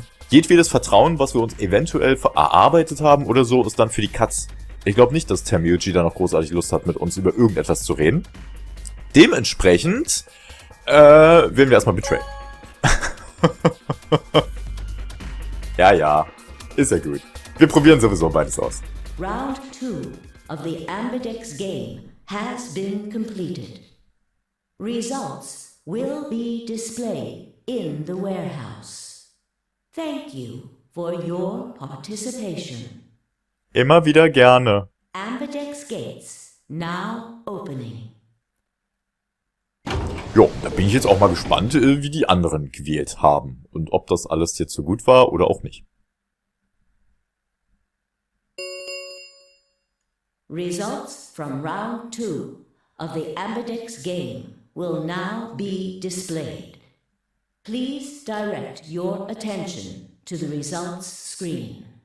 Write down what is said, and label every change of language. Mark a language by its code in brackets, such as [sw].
[de] Jedwedes Vertrauen, was wir uns eventuell erarbeitet haben oder so, ist dann für die Katz. Ich glaube nicht, dass Tenmyuji da noch großartig Lust hat, mit uns über irgendetwas zu reden. Dementsprechend wählen wir erstmal Betray. Ja, ist ja gut. Wir probieren sowieso beides aus. [en] Round 2 of the Ambidex game has been completed. Results will be displayed in the warehouse. Thank you for your participation. [de] Immer wieder gerne. [en] Ambidex gates now opening. [de] Jo, da bin ich jetzt auch mal gespannt, wie die anderen gewählt haben. Und ob das alles jetzt so gut war oder auch nicht. [en] Results from round 2 of the Ambidex game will now be displayed. Please direct your attention to the results screen.